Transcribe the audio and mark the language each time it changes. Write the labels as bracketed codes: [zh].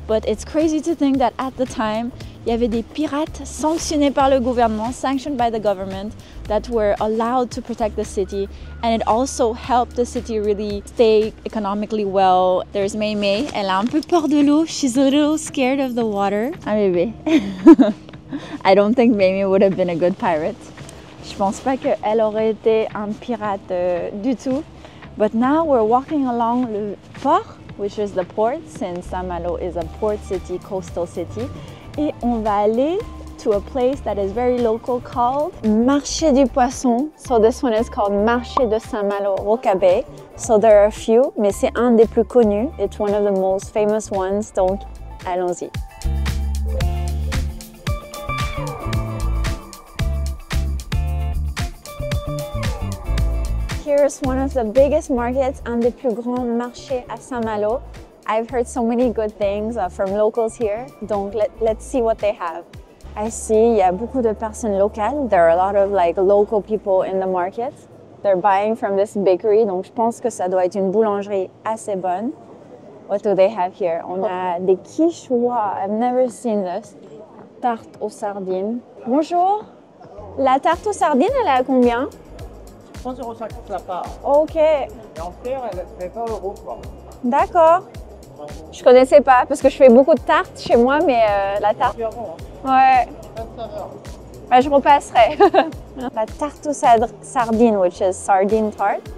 [en] But it's crazy to think that at the time, [fr] il y avait des pirates sanctionnés par le gouvernement, [en] sanctioned by the government, that were allowed to protect the city, and it also helped the city really stay economically well. [fr] There's Mei Mei, elle a un peu peur de l'eau, [en] she's a little scared of the water. [fr] Un bébé. [en] I don't think Mei Mei would have been a good pirate. [fr] Je pense pas qu'elle aurait été un pirate du tout. [en] But now we're walking along le port, which is the port, since Saint-Malo is a port city, coastal city. [fr] Et on va aller [en] to a place that is very local called Marché du Poisson. So this one is called Marché de Saint-Malo Rocabaye. So there are a few, [fr] mais c'est un des plus connus. [en] It's one of the most famous ones, [fr] donc allons-y. [en] Here's one of the biggest markets, [fr] un des plus grands marchés à Saint-Malo. [en] I've heard so many good things from locals here, donc let's see what they have. I see, [fr] il y a beaucoup de personnes locales. [en] There are a lot of local people in the market. They're buying from this bakery, [fr] donc je pense que ça doit être une boulangerie assez bonne. [en] What do they have here? [fr] On a des quiches, [en] wow, I've never seen this. [fr] Tarte aux sardines. Bonjour, la tarte aux sardines, elle est à combien? 3,50 € la part. Ok, Et en fer, elle fait 20 € quoi. d'accord. Je connaissais pas parce que je fais beaucoup de tartes chez moi, mais la tarte. Ouais. Bah, je repasserai. La tarte aux sardines, [en] which is sardine tart.